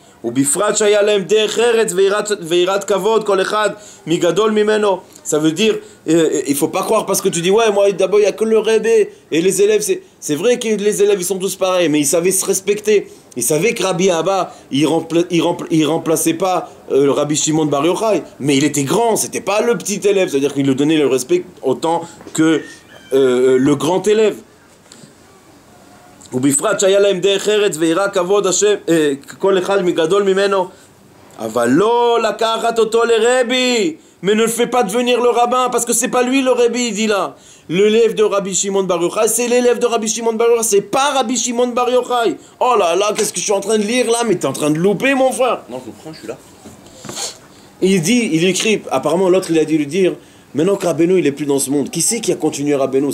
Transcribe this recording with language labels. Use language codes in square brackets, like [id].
[fr] Ça veut dire, il faut pas croire parce que tu dis ouais, moi d'abord il y a que le Rebbe et les élèves, c'est vrai que les élèves ils sont tous pareils, mais ils savaient se respecter. Ils savaient que Rabbi Abba il remplaçait pas le Rabbi Shimon Bar Yochai, mais il était grand, c'était pas le petit élève, c'est-à-dire qu'il lui donnait le respect autant que le grand élève. [he] ובפרט שהיה להם דרך ארץ ויראה כבוד השם, כל אחד מגדול ממנו, אבל לא לקחת אותו לרבי [fr] mais ne le fais pas devenir le rabbin, parce que c'est pas lui le Rebbe, il dit là. L'élève de Rabbi Shimon Bar Yochai, c'est l'élève de Rabbi Shimon Bar Yochai, c'est pas Rabbi Shimon Bar Yochai. Oh là là, qu'est-ce que je suis en train de lire là? Mais t'es en train de louper, mon frère. Non, je le prends, je suis là. Et il écrit, apparemment l'autre il a dû lui dire, maintenant que Rabbeinu il est plus dans ce monde, qui c'est qui a continué Rabbeinu?